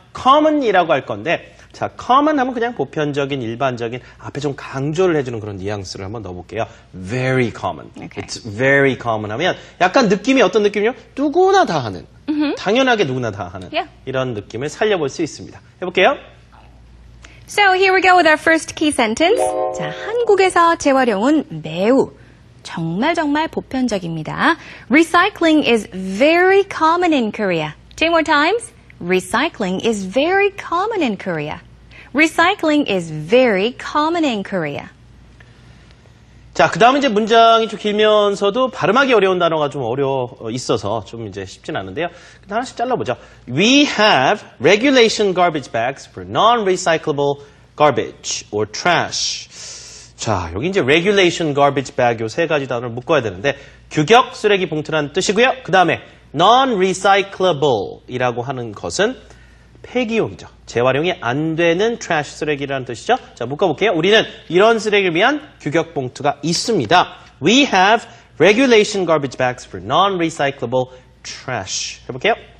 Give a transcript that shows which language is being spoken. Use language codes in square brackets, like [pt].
[ko] common이라고 할 건데 자, common 하면 그냥 보편적인, 일반적인, 앞에 좀 강조를 해주는 그런 뉘앙스를 한번 넣어볼게요. [en] Very common. Okay. It's very common [ko] 하면 약간 느낌이 어떤 느낌이요? 누구나 다 하는, 당연하게 누구나 다 하는 [en] Yeah. [ko] 이런 느낌을 살려볼 수 있습니다. 해볼게요. [en] So here we go with our first key sentence. [ko] 자, 한국에서 재활용은 매우 정말 보편적입니다. [en] Recycling is very common in Korea. Two more times. Recycling is very common in Korea. Recycling is very common in Korea. [ko] 자, 그 다음에 이제 문장이 좀 길면서도 발음하기 어려운 단어가 좀 있어서 좀 이제 쉽진 않은데요. 하나씩 잘라보죠. [en] We have regulation garbage bags for non-recyclable garbage or trash. [ko] 자, 여기 이제 regulation garbage bag 요 세 가지 단어를 묶어야 되는데 규격 쓰레기 봉투라는 뜻이고요. 그 다음에 non-recyclable 이라고 하는 것은 폐기용이죠. 재활용이 안 되는 trash 쓰레기라는 뜻이죠. 자, 묶어볼게요. 우리는 이런 쓰레기를 위한 규격 봉투가 있습니다. [en] We have regulation garbage bags for non-recyclable trash. [ko] 해볼게요.